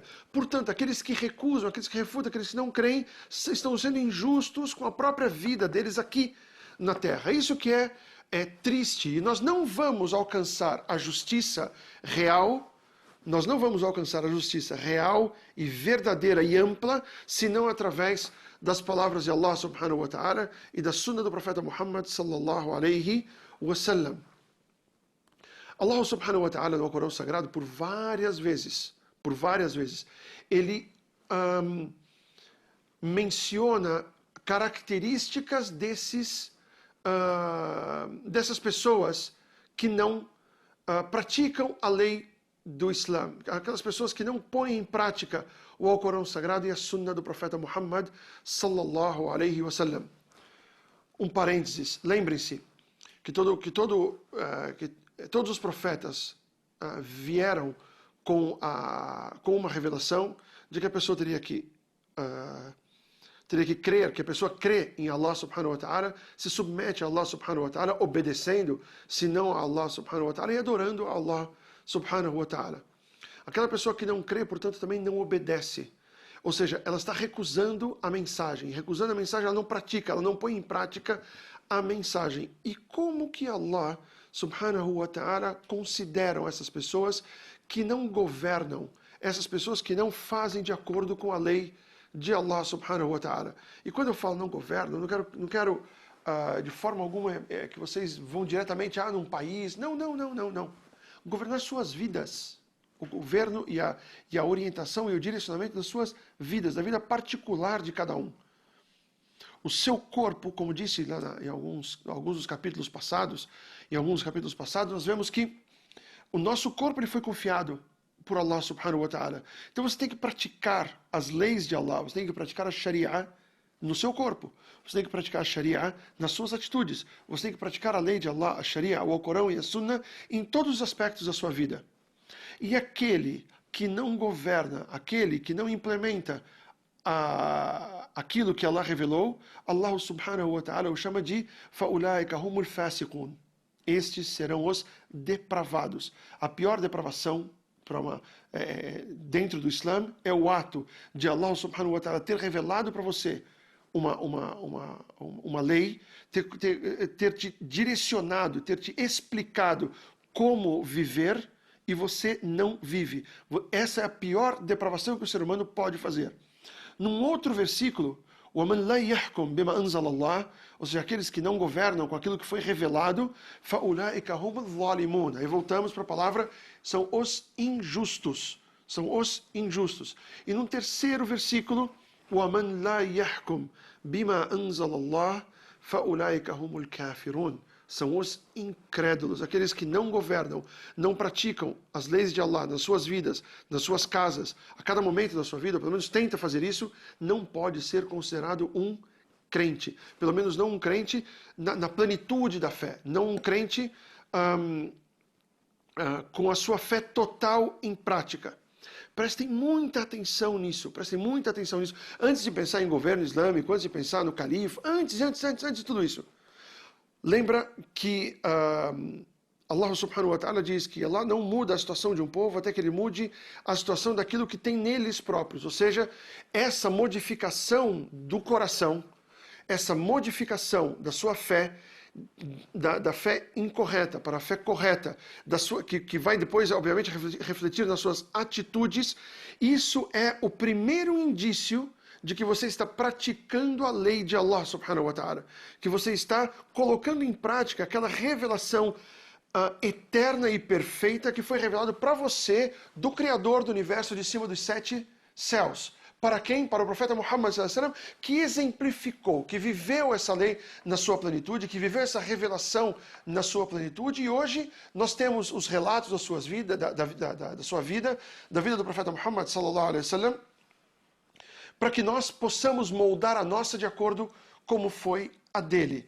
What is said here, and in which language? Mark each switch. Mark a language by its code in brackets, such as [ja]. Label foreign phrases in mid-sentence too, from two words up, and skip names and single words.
[pt] Portanto, aqueles que recusam, aqueles que refutam, aqueles que não creem, estão sendo injustos com a própria vida deles aqui na Terra. Isso que é triste. E nós não vamos alcançar a justiça real, e verdadeira e ampla, senão através das palavras de Allah [ar] سبحانه وتعالى [pt] e da Sunnah do profeta Muhammad [ar] صلى الله عليه وسلم. [pt] Allah [ar] سبحانه وتعالى [pt] no Alcorão Sagrado, por várias vezes, ele menciona características dessas pessoas que não praticam a lei do Islã, aquelas pessoas que não põem em prática o Alcorão Sagrado e a Sunnah do profeta Muhammad [ar] صلى الله عليه وسلم. [pt] Um parênteses, lembrem-se que todos os profetas vieram com uma revelação de que a pessoa teria que crer, que a pessoa crê em Allah [ar] سبحانه وتعالى, [pt] se submete a Allah [ar] سبحانه وتعالى, [pt] obedecendo, se não a Allah [ar] سبحانه وتعالى, [pt] e adorando a Allah [ar] سبحانه وتعالى. [pt] Aquela pessoa que não crê, portanto, também não obedece. Ou seja, ela está recusando a mensagem. Recusando a mensagem, ela não pratica, ela não põe em prática a mensagem. E como que Allah [ar] سبحانه وتعالى [pt] consideram essas pessoas que não governam, essas pessoas que não fazem de acordo com a lei de Allah [ar] سبحانه وتعالى? [pt] E quando eu falo não governam, não quero de forma alguma que vocês vão diretamente num país. Não. Governar suas vidas. O governo e a orientação e o direcionamento das suas vidas, da vida particular de cada um. o seu corpo, como disse lá em alguns dos capítulos passados, nós vemos que o nosso corpo ele foi confiado por Allah [ar] سبحانه وتعالى. [pt] Então você tem que praticar as leis de Allah, você tem que praticar a Sharia no seu corpo. Você tem que praticar a Sharia nas suas atitudes. Você tem que praticar a lei de Allah, a Sharia, o Alcorão e a Sunnah em todos os aspectos da sua vida. E aquele que não governa, aquele que não implementa aquilo que Allah revelou, Allah [ar] سبحانه وتعالى [pt] o chama de [ar] فَأُولَٰئِكَ هُمُ الْفَاسِقُونَ. [pt] Estes serão os depravados. A pior depravação dentro do Islã é o ato de Allah [ar] سبحانه وتعالى [pt] ter revelado para você uma lei, ter te direcionado, ter te explicado como viver e você não vive. Essa é a pior depravação que o ser humano pode fazer. Num outro versículo, [ar] وَمَنْ لَا يَحْكُمْ بِمَا أَنزَلَ اللَّهُ, [pt] ou seja, aqueles que não governam com aquilo que foi revelado, [ar] فَأُولَٰئِكَ هُمُ الظَّالِمُونَ. [pt] Aí voltamos para a palavra, são os injustos. São os injustos. E no terceiro versículo, [ar] وَمَنْ لَا يَحْكُمْ بِمَا أَنزَلَ اللَّهُ فَأُولَٰئِكَ هُمُ الْكَافِرُونَ. [pt] São os incrédulos, aqueles que não governam, não praticam as leis de Allah nas suas vidas, nas suas casas, a cada momento da sua vida, pelo menos tenta fazer isso, não pode ser considerado um crente. Pelo menos não um crente na plenitude da fé, não um crente com a sua fé total em prática. Prestem muita atenção nisso, Antes de pensar em governo islâmico, antes de pensar no califa, antes de tudo isso. Lembra que Allah [ar] سبحانه وتعالى [pt] diz que Allah não muda a situação de um povo até que ele mude a situação daquilo que tem neles próprios. Ou seja, essa modificação do coração, essa modificação da sua fé, da fé incorreta para a fé correta, que vai depois, obviamente, refletir nas suas atitudes, isso é o primeiro indício de que você está praticando a lei de Allah [ar] سبحانه وتعالى, [pt] que você está colocando em prática aquela revelação eterna e perfeita que foi revelada para você do Criador do universo de cima dos 7 céus. Para quem? Para o profeta Muhammad [ar] صلى الله عليه وسلم, [pt] que exemplificou, que viveu essa lei na sua plenitude, que viveu essa revelação na sua plenitude, e hoje nós temos os relatos da sua vida, da vida do profeta Muhammad [ar] صلى الله عليه وسلم, [pt] para que nós possamos moldar a nossa de acordo como foi a dele.